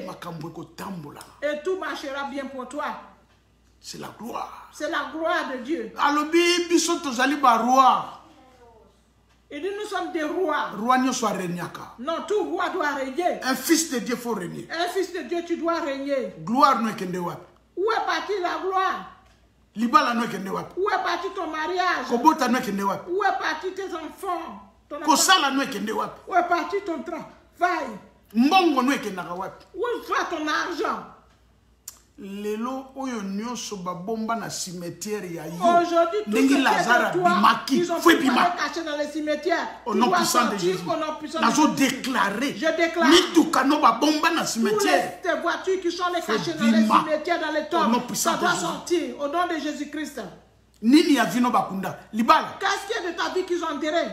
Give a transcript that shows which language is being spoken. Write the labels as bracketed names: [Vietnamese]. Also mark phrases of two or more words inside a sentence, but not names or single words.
[French] Et tout marchera bien pour toi. C'est la gloire. C'est la gloire de Dieu. Et nous sommes des rois. Non, tout roi doit régner. Un fils de Dieu faut régner. Un fils de Dieu, tu dois régner. [Lingala] Gloire no ekende wapi? [French] Où est partie la gloire? [Lingala] Libala no ekende wapi? [French] Où est parti ton mariage? [Lingala] Kobota no ekende wapi? [French] Où est parti tes enfants? [Lingala] Kosala no ekende wapi? [French] Où est parti ton travail? [Lingala] Mbongo no ekendaka wapi? [French] Où est ton argent? [Lingala] Lelo oyo nyonso babomba na cimetière ya yo. [French] Aujourd'hui, tout ce qui est de toi, ils ont caché dans les cimetières. Au nom puissant de Jésus. Je déclare. Toutes les voitures qui sont cachées dans les cimetières, dans les tombes, ça doit sortir. Au nom de Jésus-Christ. Qu'est-ce qu'il y a de ta vie qu'ils ont enterré?